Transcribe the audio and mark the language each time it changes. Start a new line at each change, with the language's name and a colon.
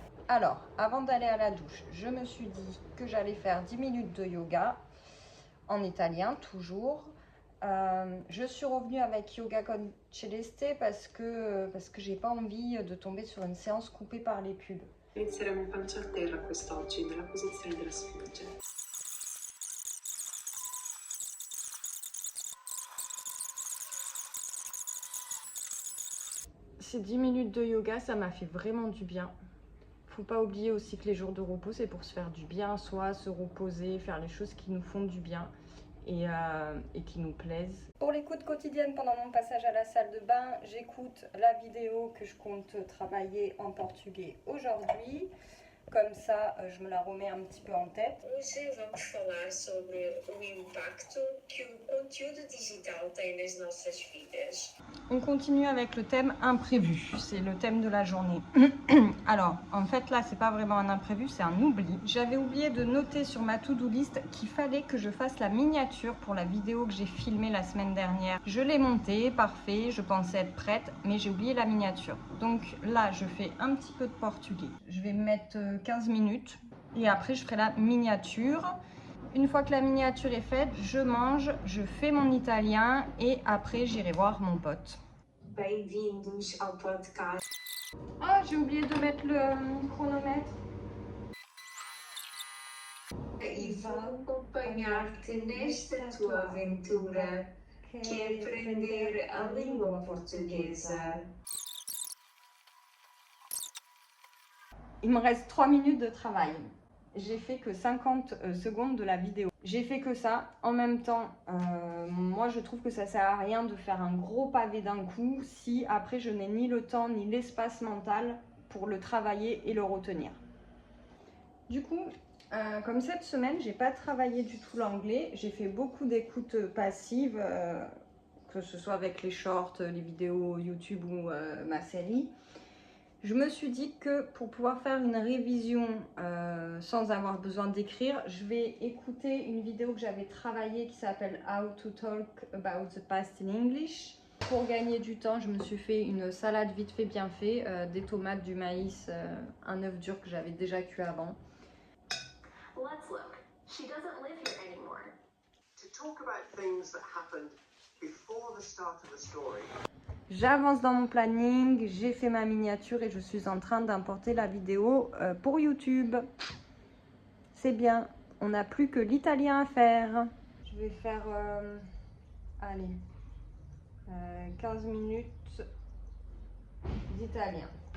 French: Alors, avant d'aller à la douche, je me suis dit que j'allais faire 10 minutes de yoga, en italien toujours. Je suis revenue avec Yoga con Celeste parce que j'ai pas envie de tomber sur une séance coupée par les pubs.
Italian: Inizieremo pancia a terra quest'oggi, nella posizione della sfinge.
French: Ces 10 minutes de yoga, ça m'a fait vraiment du bien. Faut pas oublier aussi que les jours de repos, c'est pour se faire du bien à soi, se reposer, faire les choses qui nous font du bien et qui nous plaisent. Pour l'écoute quotidienne pendant mon passage à la salle de bain, j'écoute la vidéo que je compte travailler en portugais aujourd'hui. Comme ça, je me la remets un petit peu en tête.
Portuguese: Hoje vamos falar sobre o impacto que o conteúdo digital tem nas nossas vidas.
French: On continue avec le thème imprévu, c'est le thème de la journée. Alors, en fait là, c'est pas vraiment un imprévu, c'est un oubli. J'avais oublié de noter sur ma to-do list qu'il fallait que je fasse la miniature pour la vidéo que j'ai filmée la semaine dernière. Je l'ai montée, parfait, je pensais être prête, mais j'ai oublié la miniature. Donc là, je fais un petit peu de portugais. Je vais mettre 15 minutes et après je ferai la miniature. Une fois que la miniature est faite, je mange, je fais mon italien et après j'irai voir mon pote.
Portuguese: Bem-vindos ao podcast.
French: Ah, j'ai oublié de mettre le chronomètre.
Portuguese: E vou acompanhar-te nesta tua aventura, que é aprender a língua portuguesa.
French: Il me reste 3 minutes de travail. J'ai fait que 50 secondes de la vidéo. J'ai fait que ça. En même temps, moi je trouve que ça sert à rien de faire un gros pavé d'un coup si après je n'ai ni le temps ni l'espace mental pour le travailler et le retenir. Du coup, comme cette semaine, j'ai pas travaillé du tout l'anglais. J'ai fait beaucoup d'écoutes passives, que ce soit avec les shorts, les vidéos YouTube ou ma série. Je me suis dit que pour pouvoir faire une révision sans avoir besoin d'écrire, je vais écouter une vidéo que j'avais travaillée qui s'appelle How to Talk About the Past in English. pour gagner du temps, je me suis fait une salade vite fait bien fait, des tomates, du maïs, un œuf dur que j'avais déjà cuit avant.
English: Let's look. She doesn't live here anymore. To talk about things that happened before the start of the story.
French: J'avance dans mon planning, j'ai fait ma miniature et je suis en train d'importer la vidéo pour YouTube. C'est bien, on n'a plus que l'italien à faire. Je vais faire, allez, 15 minutes d'italien.